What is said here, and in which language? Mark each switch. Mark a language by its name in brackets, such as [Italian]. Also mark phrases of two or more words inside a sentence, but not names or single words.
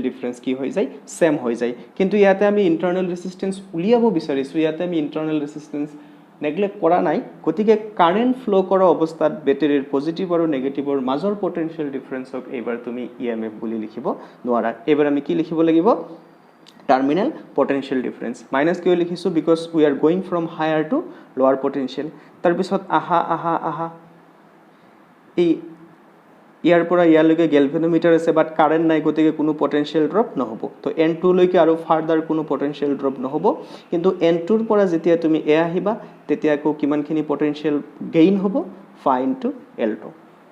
[Assamese] ডিফাৰেন্স কি হৈ যায় সেম হৈ যায় কিন্তু ইয়াতে আমি [English] internal resistance [Assamese] উলিয়াব বিচাৰিছো ইয়াতে আমি [English] internal resistance [Assamese] নেগলেক্ট কৰা নাই গতিকে [English] current flow [Assamese] কৰা অৱস্থাত বেটাৰীৰ পজিটিভ আৰু নেগেটিভৰ মাজৰ পটেনশিয়াল ডিফাৰেন্সক এবাৰ তুমি EMF বুলি লিখিব নোৱাৰা এবাৰ আমি কি লিখিব লাগিব [English] terminal potential difference minus [Assamese] কিয় লিখিছো [English] because we are going from higher to lower potential [Assamese] তাৰ পিছত আহা এই ইয়াৰ পৰা ইয়ালৈকে গেলভানোমিটাৰ আছে বাট কারেন্ট নাই গতিকে কোনো [English] potential drop [Assamese] নহব তো N2 লৈকে আৰু ফাৰ্দাৰ কোনো [English] potential drop [Assamese] নহব কিন্তু N2 ৰ পৰা যেতিয়া তুমি এ আহিবা তেতিয়া কো কিমানখিনি [English] potential gain [Assamese] হ'ব [English] phi into L2